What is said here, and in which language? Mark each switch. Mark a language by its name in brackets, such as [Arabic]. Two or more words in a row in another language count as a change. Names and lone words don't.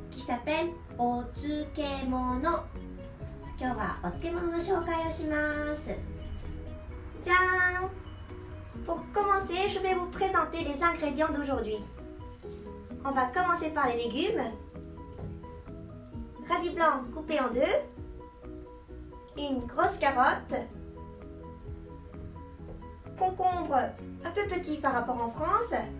[French] s'appelle Otsukemono. [Japanese] 今日はお漬物の紹介をします。じゃーん! [French] Pour commencer, je vais vous présenter les ingrédients d'aujourd'hui. On va commencer par les légumes. Radis blanc coupé en deux. Une grosse carotte. Concombre un peu petit par rapport en France.